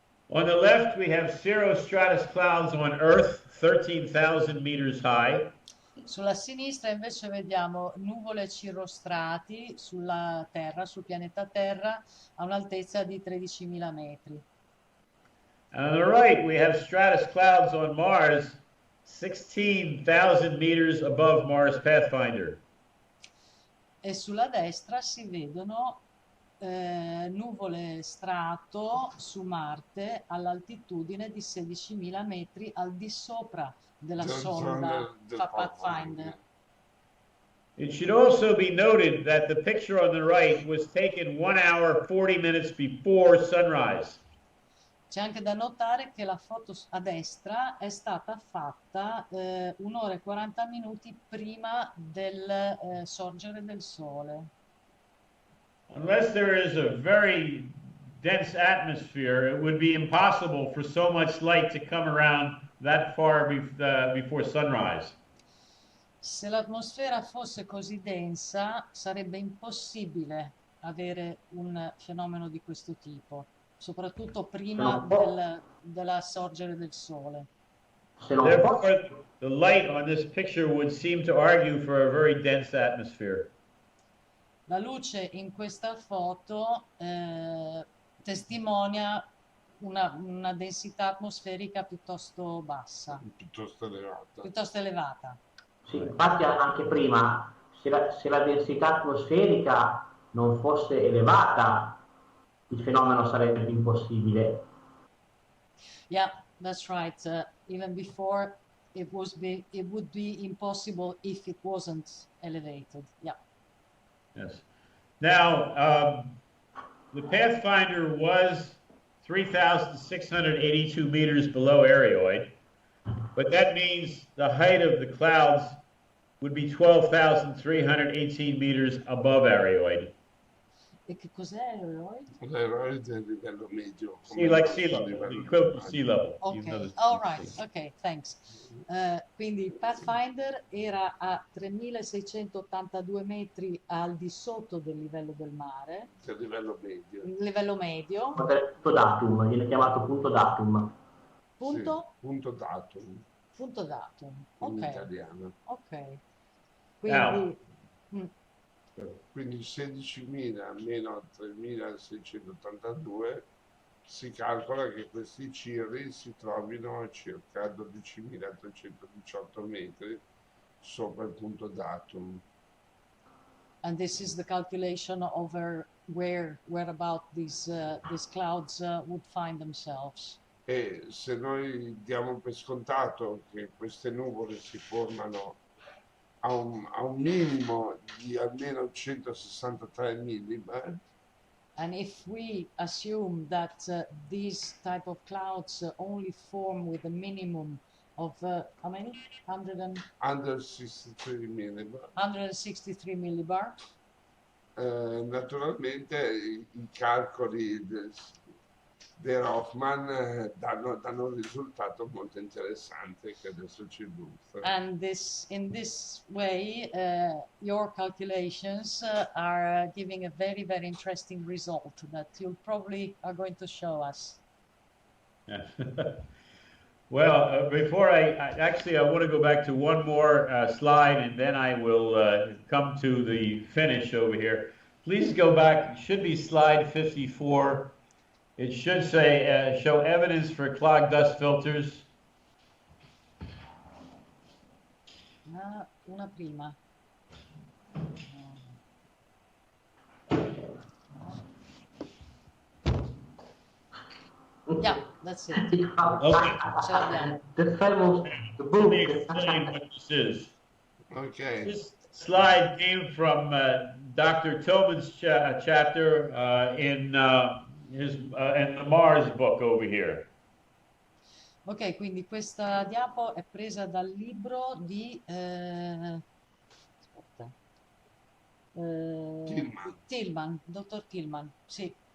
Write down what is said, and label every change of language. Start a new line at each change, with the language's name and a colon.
English: On the left, we have cirrostratus clouds on Earth, 13,000 meters high.
Italian: Sulla sinistra invece vediamo nuvole cirrostrati sulla Terra, sul pianeta Terra, a un'altezza di 13.000 metri.
English: And on the right, we have stratus clouds on Mars, 16,000 meters above Mars Pathfinder.
Italian: E sulla destra si vedono nuvole strato su Marte all'altitudine di 16.000 metri al di sopra della sonda Pathfinder.
English: It should also be noted that the picture on the right was taken 1 hour 40 minutes before sunrise.
Italian: C'è anche da notare che la foto a destra è stata fatta 1 ora e 40 minuti prima del sorgere del sole.
English: Unless there is a very dense atmosphere, it would be impossible for so much light to come around that far before sunrise.
Italian: Se l'atmosfera fosse così densa, sarebbe impossibile avere un fenomeno di questo tipo, soprattutto prima della sorgere del sole.
English: Therefore, the light on this picture would seem to argue for a very dense atmosphere.
Italian: La luce in questa foto testimonia una densità atmosferica piuttosto bassa. Piuttosto elevata. Sì, infatti anche prima, se la densità atmosferica non fosse elevata, il fenomeno sarebbe impossibile.
English: Yeah, that's right. Even before, it would be impossible if it wasn't elevated. Yeah. Yes. Now, the Pathfinder was 3,682 meters below areoid, but that means the height of the clouds would be 12,318 meters above areoid.
Italian: E che cos'è areoid? L'aeroide è il livello medio.
English: Like sea level, the equivalent of sea level. Ok, all right, ok, thanks.
Italian: Quindi il Pathfinder era a 3.682 metri al di sotto del livello del mare. Del livello medio. Livello medio. Punto datum, viene chiamato punto datum. Punto? Sì, punto datum. Punto datum, ok. In italiano. Ok. Quindi... Quindi 16.000 meno 3.682 si calcola che questi cirri si trovino a circa 12.318 metri sopra il punto datum.
English: And this is the calculation over where about these clouds would find themselves.
Italian: E se noi diamo per scontato che queste nuvole si formano a un minimo di almeno 163 millibar.
English: And if we assume that these type of clouds only form with a minimum of how many? 163 millibar. 163 millibar.
Italian: Naturalmente i calcoli di Roffman danno un risultato molto interessante che adesso ci illustra.
English: And in this way, your calculations are giving a very, very interesting result that you probably are going to show us. Well, before I want to go back to one more slide, and then I will come to the finish over here. Please go back. It should be slide 54. It should say, show evidence for clogged dust filters.
Italian: Una prima.
English: Yeah, that's it. Okay. The book. Let me explain what this is. Okay. This slide came from Dr. Tillman's chapter in the Mars book over here.
Italian: Ok, quindi questa diapo è presa dal libro di Tillman, dottor Tillman, sì.